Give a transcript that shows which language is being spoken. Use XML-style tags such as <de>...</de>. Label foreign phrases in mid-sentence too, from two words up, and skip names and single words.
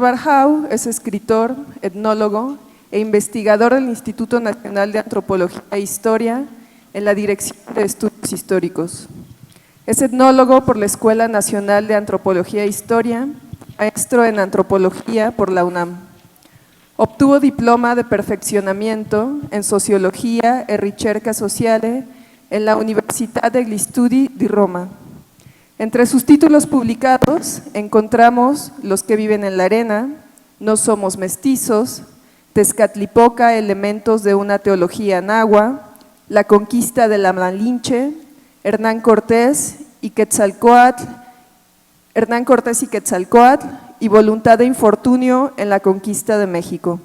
<es>Barjau es escritor, etnólogo e investigador del Instituto Nacional de Antropología e Historia en la Dirección de Estudios Históricos. Es etnólogo por la Escuela Nacional de Antropología e Historia, maestro en Antropología por la UNAM. Obtuvo diploma de perfeccionamiento en Sociología e Ricerca Sociale en la Università degli Studi di Roma. Entre sus títulos publicados encontramos Los que viven en la arena, No somos mestizos, Tezcatlipoca, elementos de una teología náhua, La conquista de la Malinche, Hernán Cortés y Quetzalcóatl y Voluntad de infortunio en la conquista de México.</es>